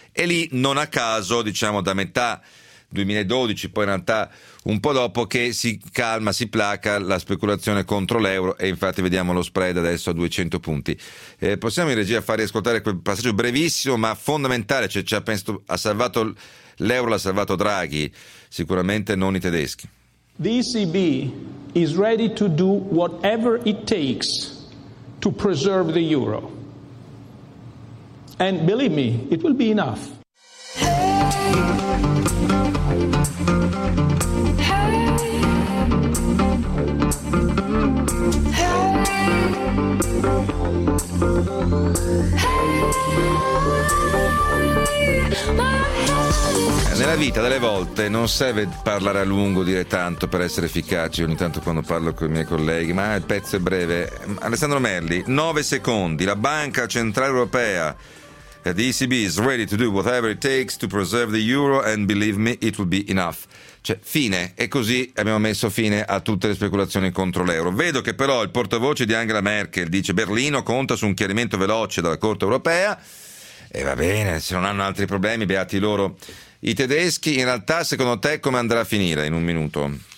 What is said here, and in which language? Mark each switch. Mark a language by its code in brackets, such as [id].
[it] E lì, non a caso, diciamo da metà 2012, poi in realtà un po' dopo, che si calma, si placa la speculazione contro l'euro, e infatti vediamo lo spread adesso a 200 punti. Possiamo in regia far riascoltare quel passaggio brevissimo ma fondamentale, cioè ha salvato l'euro, l'ha salvato Draghi, sicuramente non i tedeschi. [en] The ECB is ready to do whatever it takes to preserve the euro. And believe me, it will be enough. [it] Nella vita, delle volte, non serve parlare a lungo, dire tanto per essere efficaci. Ogni tanto quando parlo con i miei colleghi, ma il pezzo è breve. Alessandro Melli, 9 secondi. La Banca Centrale Europea, [en] the ECB, is ready to do whatever it takes to preserve the euro, and believe me, it will be enough. [it] Cioè, fine. E così abbiamo messo fine a tutte le speculazioni contro l'euro. Vedo che però il portavoce di Angela Merkel dice: Berlino conta su un chiarimento veloce dalla Corte Europea. E va bene, se non hanno altri problemi, beati loro. I tedeschi, in realtà, secondo te come andrà a finire, in un minuto?